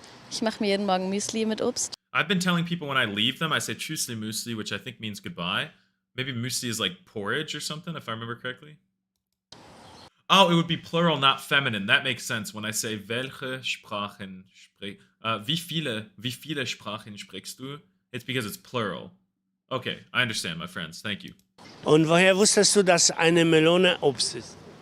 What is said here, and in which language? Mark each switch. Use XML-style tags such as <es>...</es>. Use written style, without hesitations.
<de>Ich mache mir jeden Morgen Müsli mit Obst.</de> <en>I've been telling people when I leave them, I say Tschüssli Müsli, which I think means goodbye. Maybe Müsli is like porridge or something, if I remember correctly. Oh, it would be plural, not feminine. That makes sense when I say</en> <de>welche Sprachen wie viele Sprachen sprichst du?</de> <en>It's because it's plural. Okay, I understand, my friends. Thank you.</en> <de>Und woher wusstest du, dass eine Melone Obst ist?</de>